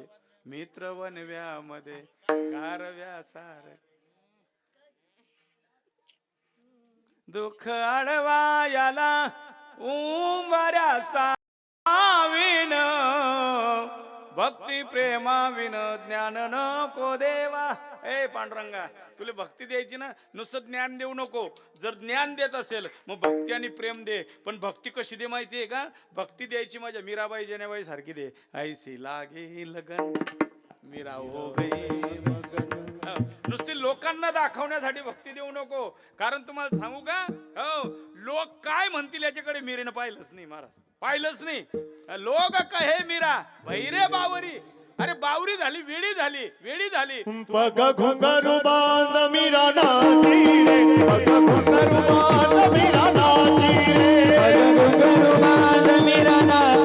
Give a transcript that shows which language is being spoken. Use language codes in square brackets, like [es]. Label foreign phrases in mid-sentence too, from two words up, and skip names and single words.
[mr] मित्र वनव्यामध्ये गारव्या सार, दुःख आडवा याला उंबऱ्या साविन, भक्ती प्रेमा विन ज्ञान नको देवा. ए पांडुरंगा, तुला भक्ती द्यायची ना, नुसतं ज्ञान देऊ नको. जर ज्ञान देत असेल मग भक्ती आणि प्रेम दे. पण भक्ती कशी दे माहितीये का? भक्ती द्यायची माझ्या मीराबाई जेनेबाई सारखी दे. [hi] ऐसी लागे लगन मीरा हो गई मगन. [mr] नुसती लोकांना दाखवण्यासाठी भक्ती देऊ नको. कारण तुम्हाला सांगू का, हो लोक काय म्हणतील याच्याकडे मीरेनं पाहिलंच नाही महाराज, पाहिलंच नाही. [hi] लोक कहे मीरा भैरे बावरी. [mr] अरे बावरी झाली, वेडी झाली, वेडी झाली. [hi] पग घुंगरू बांध मीरा नाची रे, पग घुंगरू बांध मीरा नाची रे, पग घुंगरू बांध मीरा